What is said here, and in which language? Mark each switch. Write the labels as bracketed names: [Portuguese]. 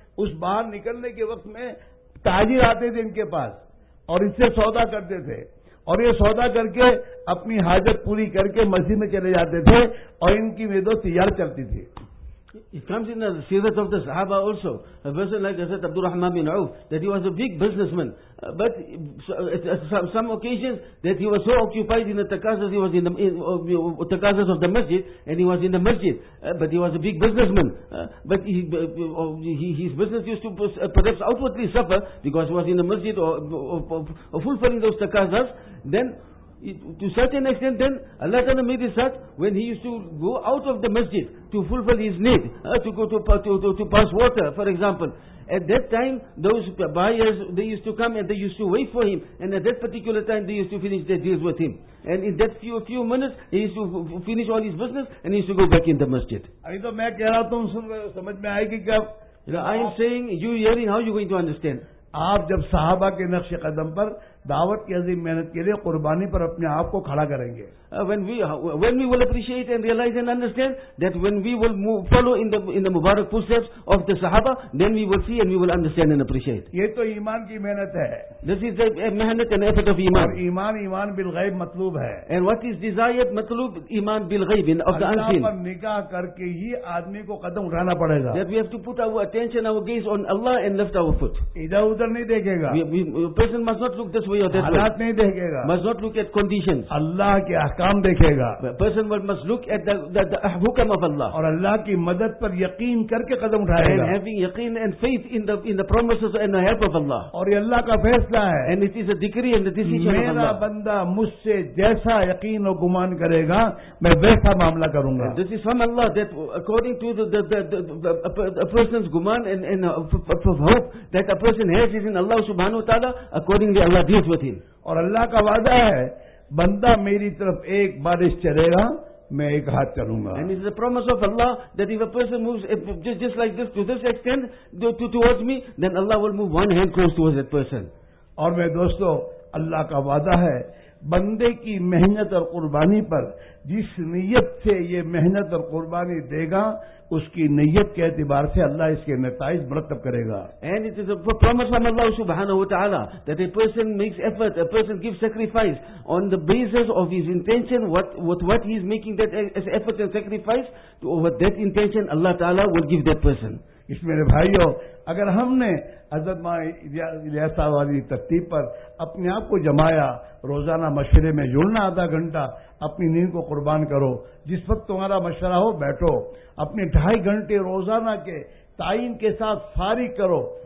[Urdu] Us bahar nikalne ke waqt mein تاجر آتے تھے ان کے پاس اور اس سے سودا کرتے تھے اور یہ سودا کر کے اپنی حاجت پوری کر کے مسجد میں چلے جاتے تھے اور ان کی ویدو تیار چلتی تھی. [English] It comes in the sirat of the Sahaba also. A person like Hazrat Abdurrahman bin Auf, that he was a big businessman. But some occasions that he was so occupied in the takazas, he was in the takazas of the masjid, and he was in the masjid. But he was a big businessman. But his business used to perhaps outwardly suffer because he was in the masjid or fulfilling those takazas. Then, to certain extent, then Allah Ta'ala made it such when he used to go out of the masjid to fulfill his need to go to pass water, for example. At that time, those buyers, they used to come and they used to wait for him. And at that particular time, they used to finish their deals with him. And in that few minutes, he used to finish all his business and he used to go back in the masjid. I am saying, you hearing, how are you going to understand? [Urdu] آپ جب صحابہ کے نقش قدم پر دعوت کی عظیم محنت کے لیے قربانی پر اپنے آپ کو کھڑا کریں گے. [English] When we will appreciate and realize and understand that when we will move, follow in the mubarak footsteps of the sahaba, then we will see and we will understand and appreciate. [Urdu] یہ تو ایمان کی محنت ہے. [English] This is the محنت and effort of ایمان. [Urdu] اور ایمان بالغیب مطلوب ہے. [English] And what is desired مطلوب ایمان بالغیب of the unseen. [Urdu] اللہ پر نگاہ کر کے ہی آدمی کو قدم اٹھانا پڑے گا. [English] That we have to put our attention, our gaze on Allah and lift our foot. [Urdu] ادھر ادھر نہیں دیکھے گا. [English] Person must not look this way or that way. [Urdu] حالات نہیں دیکھے گا. [English] Must not look at conditions. [Urdu] اللہ کے کام دیکھے گا. [English] Person must look at the ahkam of Allah. [Urdu] اور اللہ کی مدد پر یقین کر کے قدم اٹھائے گا. [English] And having yaqeen and faith in the promises and the help of Allah. [Urdu] اور یہ اللہ کا فیصلہ ہے. [English] And it is a decree and the decision of Allah. [Urdu] میرا بندہ مجھ سے جیسا یقین و گمان کرے گا میں ویسا معاملہ کروں گا. [English] This is from Allah that according to the person's guman and hope that a person has is in Allah subhanahu wa ta'ala, accordingly Allah deals with him. [Urdu] اور اللہ کا وعدہ ہے بندہ میری طرف ایک بارش چلے گا میں ایک ہاتھ چلوں گا. [English] And it is the promise of Allah that if a person moves just like this to this extent to towards me, then Allah will move one hand close towards that person. [Urdu] اور میرے دوستو اللہ کا وعدہ ہے بندے کی محنت اور قربانی پر جس نیت سے یہ محنت اور قربانی دے گا اس کی نیت کے اعتبار سے اللہ اس کے نتائج مرتب کرے گا. [English] And it is a promise from Allah subhanahu wa ta'ala that a person makes effort, a person gives sacrifice on the basis of his intention, what he is making that as effort and sacrifice, over that intention Allah ta'ala will give that person. [Urdu] اس میرے بھائیو اگر ہم نے حضرت ماں الیاس صاحب والی ترتیب پر اپنے آپ کو جمایا, روزانہ مشورے میں جڑنا آدھا گھنٹہ, اپنی نیند کو قربان کرو, جس وقت تمہارا مشورہ ہو بیٹھو, اپنے ڈھائی گھنٹے روزانہ کے تعین کے ساتھ فارغ کرو.